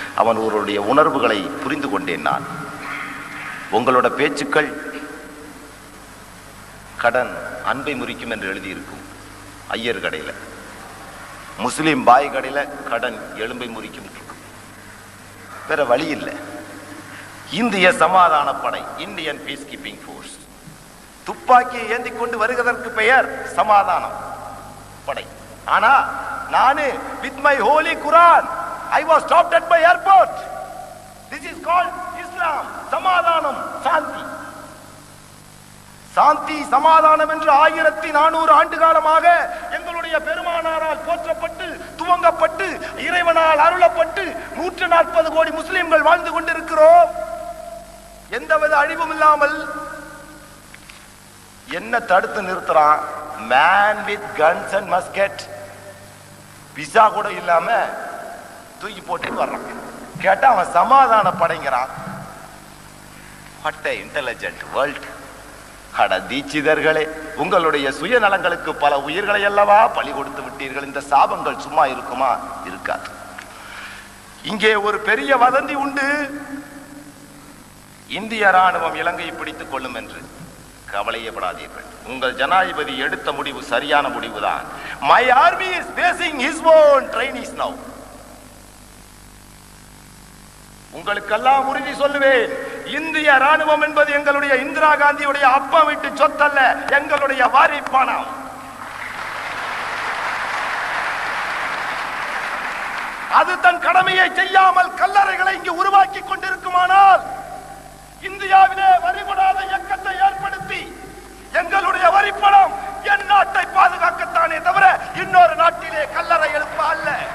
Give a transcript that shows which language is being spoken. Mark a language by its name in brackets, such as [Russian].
[Tamil] அவனுடைய உணர்வுகளை புரிந்து கொண்டேன் நான். உங்களோட பேச்சுக்கள் கடன் அன்பை முறிக்கும் என்று எழுதியிருக்கும் ஐயர் கடையில், முஸ்லீம் பாய் கடையில் கடன் எலும்பை முறிக்கும். வேற வழி இல்லை. இந்திய சமாதான படை, இந்தியன் பீஸ் கீப்பிங் போர்ஸ், துப்பாக்கியை ஏந்தி கொண்டு வருவதற்கு பெயர் சமாதானம் படை. ஆனா நானு [English] with my holy Quran I was stopped at my airport. This is called Islam. [Tamil] சமாதானம், சாந்தி. சாந்தி சமாதானம் என்று 1400 ஆண்டு காலமாக எங்களுடைய நம்முடைய பெருமானாரால் போற்றப்பட்டு துவங்கப்பட்டு இறைவனால் அருளப்பட்டு 140 கோடி முஸ்லிம்கள் வாழ்ந்து கொண்டிருக்கிறோம். எந்தவித அழிவும் இல்லாமல். என்ன தடுத்து நிறுத்துறான்? [English] Man with guns and musket. [Tamil] Visa கூட இல்லாம தூக்கி போட்டு வர்றான். கேட்டா அவன் சமாதான படைங்கிறான். [English] What a intelligent world. [Tamil] அட தீட்சிதர்களே, உங்களுடைய சுயநலங்களுக்கு பல உயிர்களை அல்லவா பலி கொடுத்து விட்டீர்கள். இந்த சாபங்கள் சும்மா இருக்குமா? இருக்காது. இங்கே ஒரு பெரிய வதந்தி உண்டு. இந்திய ராணுவம் இலங்கையை பிடித்துக் கொள்ளும் என்று. கவலையப்படாதீர்கள். உங்கள் ஜனாதிபதி எடுத்த முடிவு சரியான முடிவுதான். [English] My army is facing his own trainees now. [Tamil] உங்களுக்கெல்லாம் உறுதி சொல்லுவேன், இந்திய ராணுவம் என்பது எங்களுடைய இந்திரா காந்தியுடைய அப்பா வீட்டு சொத்தல்ல, எங்களுடைய வாரி பணம். அது தன் கடமையை செய்யாமல் கல்லறைகளை இங்கு உருவாக்கி கொண்டிருக்குமானால் இந்தியாவிலே வரிபடாத இயக்கத்தை ஏற்படுத்தி எங்களுடைய வரிப்பணம் என் நாட்டை பாதுகாக்கத்தானே தவிர இன்னொரு நாட்டிலே கல்லறை எழுப்ப அல்ல.